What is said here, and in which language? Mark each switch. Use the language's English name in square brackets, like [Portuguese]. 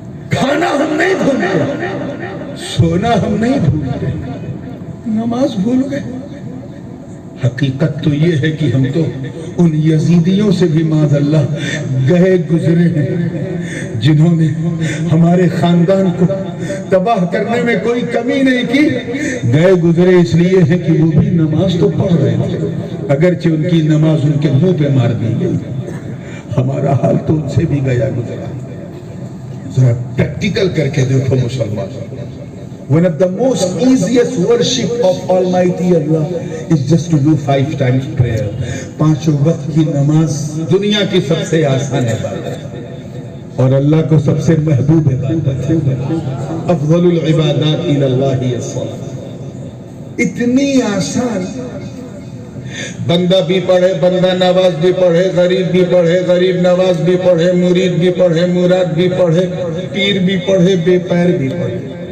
[Urdu] کھانا ہم نہیں بھولتے، سونا ہم نہیں بھولتے، نماز بھول گئے۔ حقیقت تو یہ ہے کہ ہم تو ان یزیدیوں سے بھی معاذ اللہ گئے گزرے ہیں جنہوں نے ہمارے خاندان کو تباہ کرنے میں کوئی کمی نہیں کی۔ گئے گزرے اس لیے ہیں کہ وہ بھی نماز تو پڑھ رہے تھے، اگرچہ ان کی نماز ان کے منہ پہ مار دی گئی۔ ہمارا حال تو ان سے بھی گیا گزرا۔ ذرا پریکٹیکل کر کے دیکھو مسلمان. [English] One of the most easiest worship of Almighty Allah is just to do 5 times prayer. [Urdu] 5 وقت کی نماز دنیا کی سب سے آسان عبادت اور اللہ کو سب سے محبوب عبادت. [Arabic] افضل العبادات الی اللہ الصلاۃ. [Urdu] اتنی آسان. بندہ بھی پڑھے, بندہ نواز بھی پڑھے, غریب بھی پڑھے, غریب نواز بھی پڑھے, مرید بھی پڑھے, مراد بھی پڑھے, پیر بھی پڑھے, بے پیر بھی پڑھے.